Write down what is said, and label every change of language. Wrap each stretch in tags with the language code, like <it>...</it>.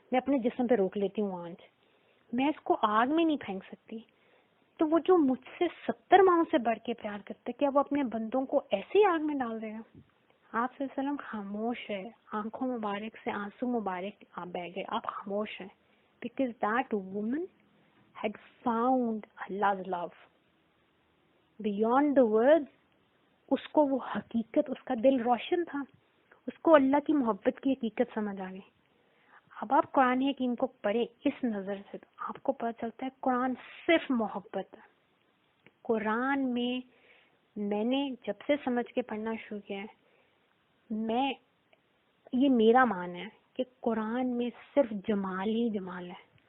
<ur>میں اپنے جسم پہ روک لیتی ہوں آنچ, میں اس کو آگ میں نہیں پھینک سکتی. تو وہ جو مجھ سے 70 ماؤں سے بڑھ کے پیار کرتا ہے, کیا وہ اپنے بندوں کو ایسے ہی آگ میں ڈال دے گا؟ آپ صلی اللہ علیہ وسلم خاموش ہے, آنکھوں مبارک سے آنسو مبارک بہ گئے, آپ خاموش ہیں.</ur> <en>Because that woman had found Allah's love beyond the words.</en> <ur>اس کو وہ حقیقت, اس کا دل روشن تھا, اس کو اللہ کی محبت کی حقیقت سمجھ آ گئی. اب آپ قرآن حکیم کو پڑھیں اس نظر سے تو آپ کو پتہ چلتا ہے قرآن صرف محبت ہے. قرآن میں میں نے جب سے سمجھ کے پڑھنا شروع کیا ہے, یہ میرا مان ہے کہ قرآن میں صرف جمال ہی جمال ہے.</ur>